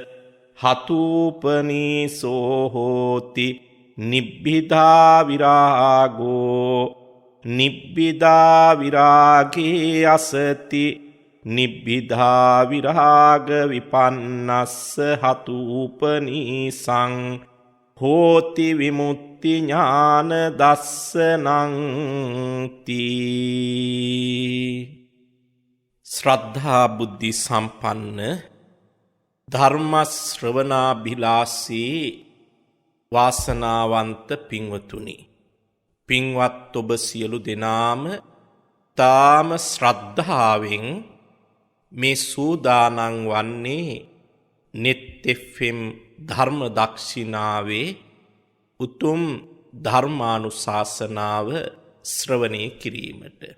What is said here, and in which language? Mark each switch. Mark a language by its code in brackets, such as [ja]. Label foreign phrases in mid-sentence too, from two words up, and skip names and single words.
[pi] හතුපනීසෝ හෝති නිබ්බිදා විරාගෝ නිබ්බිදා විරාගේ අසති නිබ්බිදා විරාග විපන්නස්ස හතුපනීසං හෝති විමුක්ති ඥාන දස්සනං තී. [si] ශ්‍රද්ධා බුද්ධි සම්පන්න ධර්ම ශ්‍රවණාභිලාෂී වාසනාවන්ත පින්වතුනි, පින්වත් ඔබ සියලු දෙනාම තාම ශ්‍රද්ධාවෙන් මේ සූදානම් වන්නේ net fm ධර්ම දක්ෂිනාවේ උතුම් ධර්මානුශාසනාව ශ්‍රවණය කිරීමට.